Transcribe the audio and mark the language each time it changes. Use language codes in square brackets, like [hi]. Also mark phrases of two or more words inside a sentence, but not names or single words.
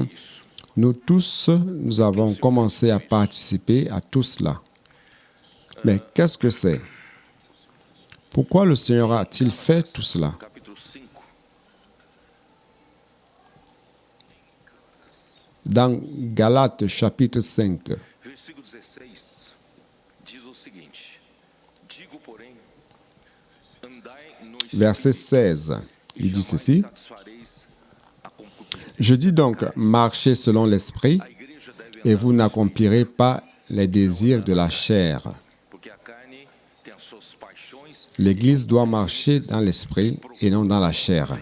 [fr] Nous tous, nous avons commencé à participer à tout cela. Mais qu'est-ce que c'est? Pourquoi le Seigneur a-t-il fait tout cela? [pt] Capítulo 5, [fr] Dans Galates chapitre 5, [pt] versículo 16, diz o seguinte: Digo, porém, andai no [fr] verset 16, il dit ceci, [pt] satisfareis [fr] Je dis donc, marchez selon l'esprit et vous n'accomplirez pas les désirs de la chair. L'Église doit marcher dans l'esprit et non dans la chair.